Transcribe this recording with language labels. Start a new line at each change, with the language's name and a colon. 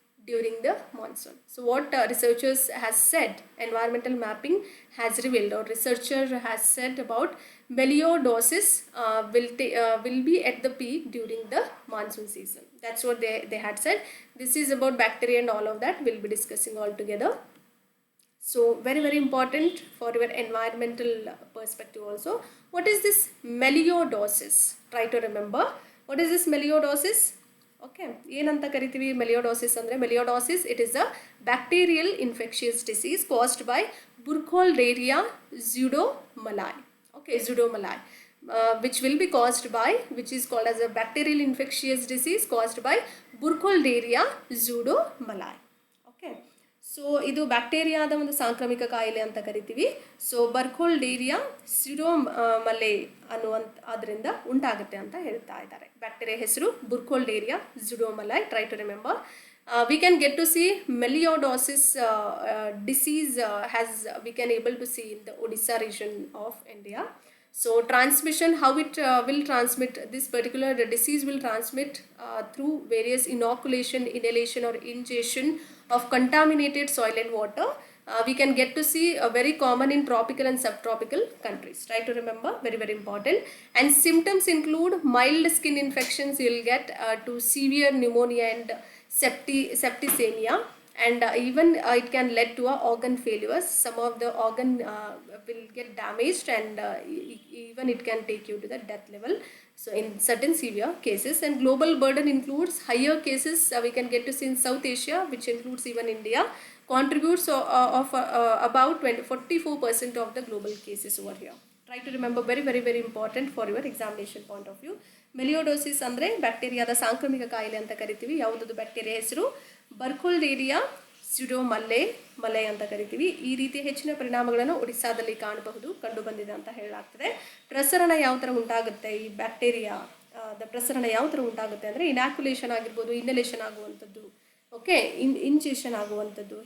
English: during the monsoon. So what researchers has said, environmental mapping has revealed, or researcher has said about melioidosis will be at the peak during the monsoon season. That's what they had said. This is about bacteria and all of that we'll be discussing all together. So very important for your environmental perspective also. What is this melioidosis? Try to remember. What is this melioidosis?
Kannada: Okay, ಏನಂತ ಕರಿತೀವಿ melioidosis ಅಂದರೆ?
English: melioidosis, it is a bacterial infectious disease caused by Burkholderia pseudomallei. Okay, pseudomallei, which will be caused by, which is called as a bacterial infectious disease caused by Burkholderia pseudomallei.
Kannada: Okay, so ಇದು ಬ್ಯಾಕ್ಟೀರಿಯಾದ ಒಂದು ಸಾಂಕ್ರಾಮಿಕ ಕಾಯಿಲೆ ಅಂತ ಕರಿತೀವಿ. So ಬರ್ಕೋಲ್ಡೇರಿಯಾ ಸ್ಯೂಡೋಮಲ್ಲೆ ಅದರಿಂದ ಉಂಟಾಗುತ್ತೆ ಅಂತ ಹೇಳ್ತಾ ಇದ್ದಾರೆ. ಬ್ಯಾಕ್ಟೀರಿಯಾ ಹೆಸರು ಬುರ್ಕೋಲ್ಡೇರಿಯಾ ಸ್ಯೂಡೋಮಲ್ಲೈ.
English: Try to remember. We can get to see melioidosis disease we can able to see in the Odisha region of India. So transmission, how it will transmit, this particular disease will transmit through various inoculation, inhalation or ingestion of contaminated soil and water. We can get to see very common in tropical and subtropical countries. Try to remember, very important. And symptoms include mild skin infections, you will get to severe pneumonia and septicemia, and even it can lead to organ failures. Some of the organ will get damaged, and even it can take you to the death level, so in certain severe cases. And global burden includes higher cases we can get to see in South Asia, which includes even India, contributes of about 44% of the global cases over here. Try to remember, very important for your examination point of view.
Kannada: melioidosis ಅಂದರೆ ಬ್ಯಾಕ್ಟೀರಿಯಾದ ಸಾಂಕ್ರಾಮಿಕ ಕಾಯಿಲೆ ಅಂತ ಕರಿತೀವಿ. ಯಾವುದದು bacteria ಹೆಸರು? ಬರ್ಕೋಲ್ಡೇರಿಯಾ ಸ್ಯೂಡೋಮಲ್ಲೆ ಅಂತ ಕರಿತೀವಿ. ಈ ರೀತಿಯ ಹೆಚ್ಚಿನ ಪರಿಣಾಮಗಳನ್ನು ಒಡಿಸ್ಸಾದಲ್ಲಿ ಕಂಡು ಬಂದಿದೆ ಅಂತ ಹೇಳಲಾಗ್ತದೆ. ಪ್ರಸರಣ ಯಾವ ಥರ ಉಂಟಾಗುತ್ತೆ ಈ ಬ್ಯಾಕ್ಟೀರಿಯಾ ಪ್ರಸರಣ ಯಾವ ಥರ ಉಂಟಾಗುತ್ತೆ ಅಂದರೆ ಇನಾಕ್ಯುಲೇಷನ್ ಆಗಿರ್ಬೋದು, ಇನ್ನಲೇಷನ್ ಆಗುವಂಥದ್ದು, ಓಕೆ, ಇಂಜೆಷನ್ ಆಗುವಂಥದ್ದು.